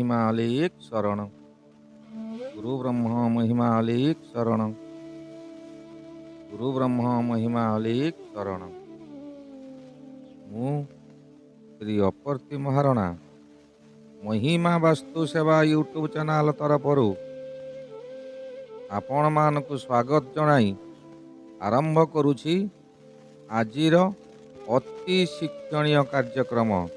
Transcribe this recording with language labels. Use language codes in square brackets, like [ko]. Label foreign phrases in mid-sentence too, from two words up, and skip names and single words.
[or] महिमालेक शरण। गुरु ब्रह्म महिमालेक शरण। गुरु ब्रह्म महिमालेक शरण। ମୁଁ ଶ୍ରୀ ଅପର୍ତ୍ତି ମହାରଣା ମହିମା ବାସ୍ତୁ ସେବା ୟୁଟ୍ୟୁବ୍ ଚ୍ୟାନେଲ୍ ତରଫରୁ ଆପଣମାନଙ୍କୁ ସ୍ୱାଗତ ଜଣାଇ ଆରମ୍ଭ କରୁଛି ଆଜିର ଅତି ଶିକ୍ଷଣୀୟ କାର୍ଯ୍ୟକ୍ରମ।